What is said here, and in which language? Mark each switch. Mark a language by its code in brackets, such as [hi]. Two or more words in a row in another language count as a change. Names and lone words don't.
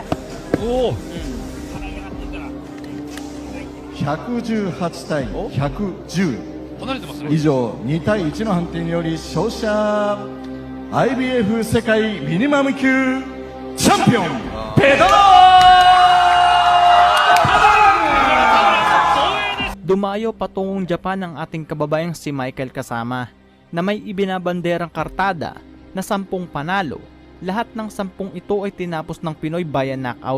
[ja] おお。 118対110 離れてますね。以上2対1の判定により勝者 IBF 世界ミニマム級チャンピオンペドロ [tl] Dumayo patungong Japan ang ating kababayang si Michael Kasama na may ibinabanderang kartada na 10 panalo. Lahat ng 10 ito ay tinapos ng Pinoy via knockout.